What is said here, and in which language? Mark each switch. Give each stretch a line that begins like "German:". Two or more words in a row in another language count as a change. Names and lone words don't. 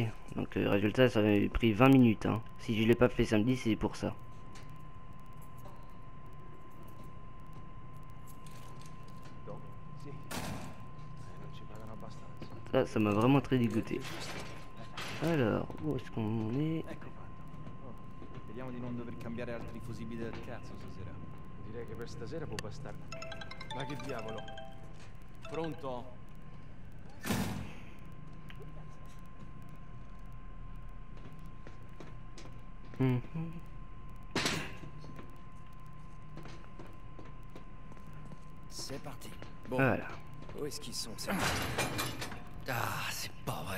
French: Donc résultat, ça avait pris 20 minutes. Hein. Si je l'ai pas fait samedi, c'est pour ça. Ça m'a vraiment très dégoûté. Alors, où est-ce qu'on est?
Italian: Vediamo di non dover cambiare altri fusibili del cazzo stasera. Direi che per stasera può bastare. Ma che diavolo? Pronto?
French: C'est parti. Bon, Voilà. où est-ce qu'ils sont ces... Ah, c'est pas vrai.